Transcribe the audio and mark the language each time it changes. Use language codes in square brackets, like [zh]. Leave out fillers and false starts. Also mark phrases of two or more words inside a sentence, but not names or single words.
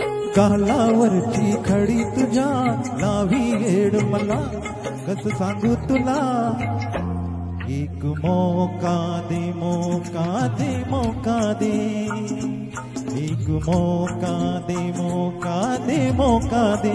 [mr] गालावरची खडी तुझ्या लावी येड मला कस सांगू तुला [hi] एक मौका दे मौका दे मौका दे एक मौका दे मौका दे मौका दे